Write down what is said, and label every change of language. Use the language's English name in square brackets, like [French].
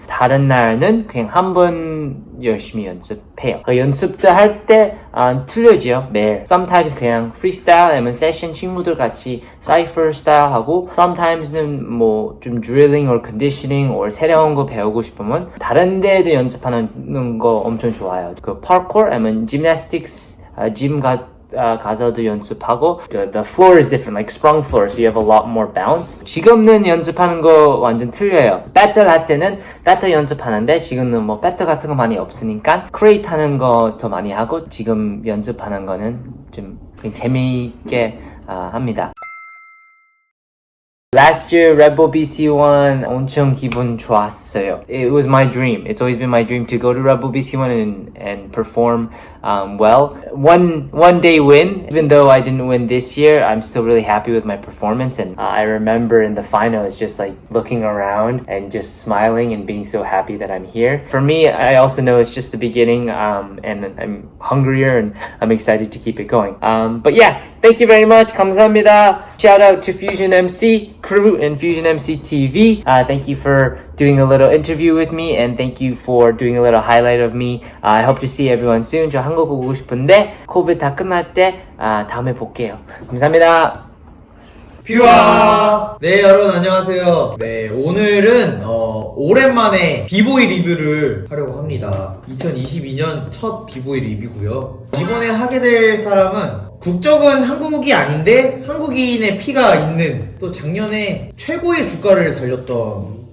[Korean] 다른 날은 그냥 한 번 열심히 연습해요. 연습도 할 때 틀려져요, 매일. Sometimes 그냥 freestyle 아니면 세션 친구들 같이 cipher style 하고 Sometimes는 뭐 좀 [English] drilling or conditioning or [Korean] 새로운 거 배우고 싶으면 다른 데도 연습하는 거 엄청 좋아요. 그 parkour 아니면 gymnastics, gym 가서도 연습하고 [English] the floor is different, like sprung floor, so you have a lot more bounce. [Korean] 지금은 연습하는 거 완전 틀려요. 배틀 할 때는 배틀 연습하는데 지금은 뭐 배틀 같은 거 많이 없으니까 크레이트 하는 거 더 많이 하고 지금 연습하는 거는 좀 그냥 재미있게 합니다. [English] Last year, Red Bull BC1 [Korean] 엄청 기분 좋았어요. [English] It was my dream. It's always been my dream to go to Red Bull BC1 and perform well. One day win, even though I didn't win this year, I'm still really happy with my performance. And I remember in the finals just like looking around and just smiling and being so happy that I'm here. For me, I also know it's just the beginning and I'm hungrier and I'm excited to keep it going. But yeah, thank you very much. [Korean] 감사합니다. [English] Shout out to Fusion MC crew and Fusion MC TV. Thank you for doing a little interview with me and thank you for doing a little highlight of me. I hope to see everyone soon. [Korean] 저 한국 오고 싶은데 코비드 다 끝날 때 다음에 볼게요. 감사합니다. 퓨아! 네, 여러분 안녕하세요. 네, 오늘은 오랜만에 비보이 리뷰를 하려고 합니다. 2022년 첫 비보이 리뷰고요. 이번에 하게 될 사람은 국적은 한국이 아닌데 한국인의 피가 있는, 또 작년에 최고의 주가를 달렸던